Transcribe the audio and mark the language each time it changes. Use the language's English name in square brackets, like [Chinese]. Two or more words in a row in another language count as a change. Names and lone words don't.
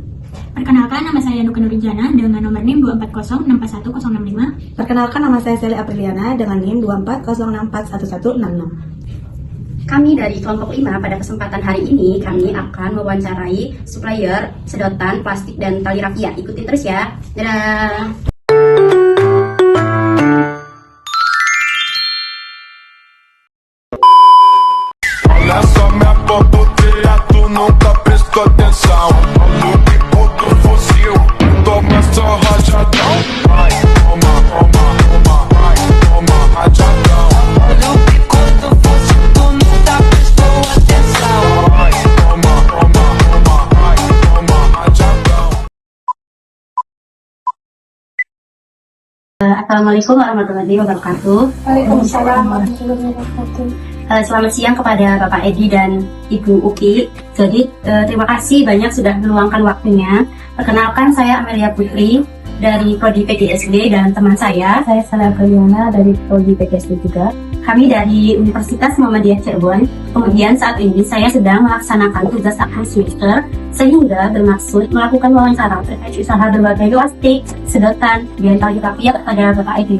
[Indonesian] Perkenalkan, nama saya Nuka Nurijana dengan nomor NIM 2406411065. Perkenalkan, nama saya Sally Apriliana dengan NIM 2406411166. Kami dari kelompok 5 pada kesempatan hari ini kami akan mewawancarai supplier sedotan, plastik, dan tali rafia. Ikutin terus ya. Dadah. [Portuguese] Olha só minha boboteia, tu nunca prestou atenção. No bico do fuzil, toma só rajadão. Vai, toma, toma, toma, vai, toma rajadão. Olha o bico do fuzil, tu nunca prestou atenção. Vai, toma, toma, toma, vai, toma rajadão. [Arabic] السلام عليكم ورحمة الله وبركاته. وعليكم السلام ورحمة الله وبركاته. [Indonesian] Selamat siang kepada Bapak Edi dan Ibu Upi. Jadi terima kasih banyak sudah meluangkan waktunya. Perkenalkan, saya Amelia Putri dari Prodi PGSD dan teman saya Sally Apriliana dari Prodi PGSD juga. kami dari Universitas Muhammadiyah Cirebon. Kemudian saat ini saya sedang melaksanakan tugas akhir semester sehingga bermaksud melakukan wawancara terkait usaha berbagai plastik, sedotan, dan tali rafia kepada Bapak Edi.